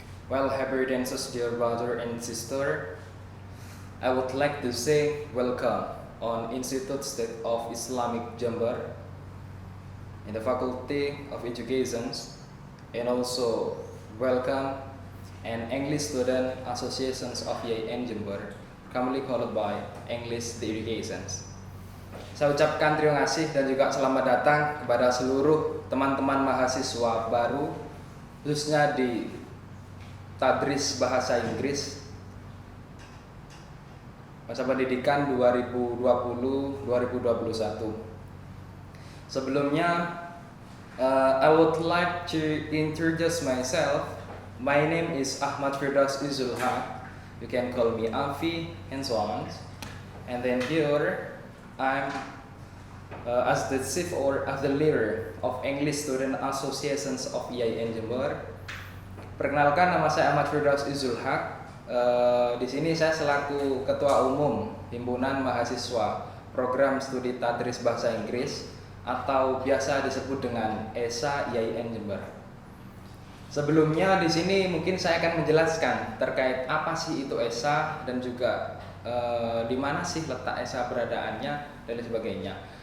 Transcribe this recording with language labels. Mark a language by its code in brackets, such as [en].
[en] Well, happy dances, dear brother and sister. I would like to say welcome on Institute State of Islamic Jember in the Faculty of Education, and also welcome and English Student Associations of IAIN Jember, commonly called by English the Education. [id] Saya ucapkan terima kasih dan juga selamat datang kepada seluruh teman-teman mahasiswa baru, khususnya di Tadris Bahasa Inggris masa pendidikan 2020-2021. Sebelumnya, [en] I would like to introduce myself. My name is Ahmad Firdaus Izul Haq. You can call me Afi and so on. And then here, I'm as the chief or as the leader of English Student Associations of IAIN Jember. [id] Perkenalkan, nama saya Ahmad Firdaus Izul Haq. Di sini saya selaku Ketua Umum Himpunan Mahasiswa Program Studi Tadris Bahasa Inggris atau biasa disebut dengan ESA IAIN Jember. Sebelumnya di sini mungkin saya akan menjelaskan terkait apa sih itu ESA dan juga di mana sih letak ESA beradaannya dan sebagainya.